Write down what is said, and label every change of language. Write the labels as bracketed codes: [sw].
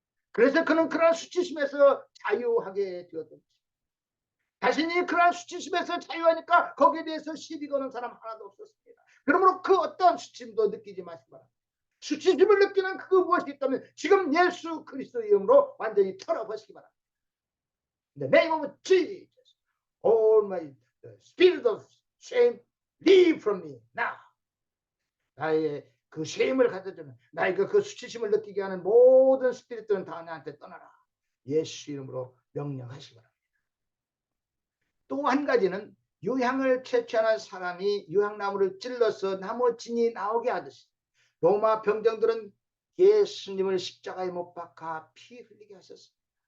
[ko] 그래서 그는 그러한 수치심에서 자유하게 되었던 것입니다. 자신이 그러한 수치심에서 자유하니까 거기에 대해서 시비 거는 사람 하나도 없었습니다. 그러므로 그 어떤 수치심도 느끼지 마시기 바랍니다. 수치심을 느끼는 그 무엇이 있다면 지금 예수 그리스도의 이름으로 완전히 털어버리시기 바랍니다. [en] In the name of Jesus, all my spirit of shame, leave from me now. [ko] 나의 그 쉐임을 가져주는 나의 그 수치심을 느끼게 하는 모든 스피릿들은 다 나한테 떠나라. 예수 이름으로 명령하시기 바랍니다. 또 한 가지는 유향을 채취하는 사람이 유향나무를 찔러서 나무 진이 나오게 하듯이 로마 병정들은 예수님을 십자가에 못 박아 피 흘리게 하셨습니다.